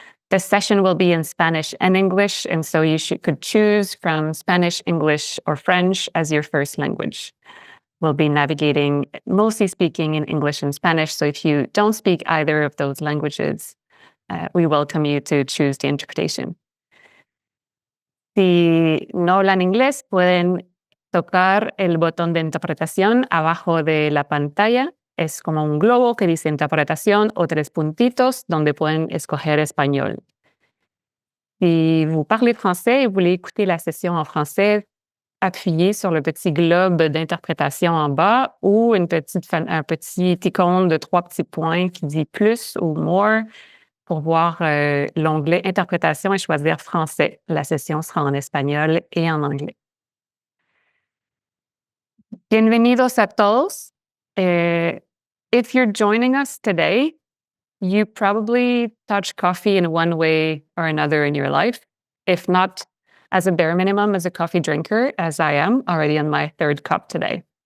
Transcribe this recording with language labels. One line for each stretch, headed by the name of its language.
English: The session will be in Spanish and English, and so you could choose from Spanish, English, or French as your first language. We'll be navigating, mostly speaking in English and Spanish, so if you don't speak either of those languages, we welcome you to choose the interpretation.
Spanish: Si no hablan inglés, pueden tocar el botón de interpretación abajo de la pantalla. Es como un globo que dice interpretación o 3 puntitos donde pueden escoger español.
French: Si vous parlez français et vous voulez écouter la session en français, appuyez sur le petit globe d'interprétation en bas ou un petit icône de 3 petits points qui dit plus ou more pour voir l'onglet interprétation et choisir français. La session sera en espagnol et en anglais.
Spanish: Bienvenidos a todos.
English: If you're joining us today, you probably touch coffee in one way or another in your life. If not, as a bare minimum, as a coffee drinker, as I am already on my 3rd cup today.